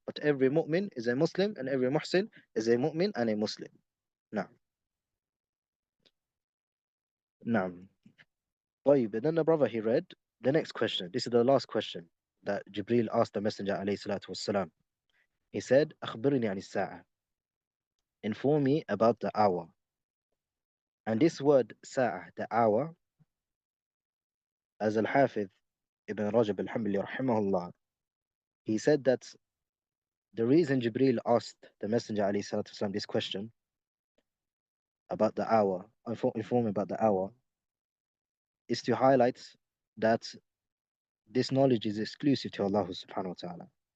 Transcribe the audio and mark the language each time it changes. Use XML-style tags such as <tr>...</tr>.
<en>But every mu'min is a Muslim and every muhsin is a mu'min and a Muslim. Now, now. طيب, and then the brother he read the next question. This is the last question that Jibril asked the Messenger alayhi salatu wassalam. He said,</en> <ar>أخبرني عن الساعة.</ar> <en>Inform me about the hour. And this word ساعة, the hour, as Al-Hafidh Ibn Rajab al-Hanbali rahimahullah, he said that the reason Jibril asked the Messenger alayhi salatu wassalam this question about the hour, inform me about the hour, is to highlight that this knowledge is exclusive to Allah subhanahu wa ta'ala.</en>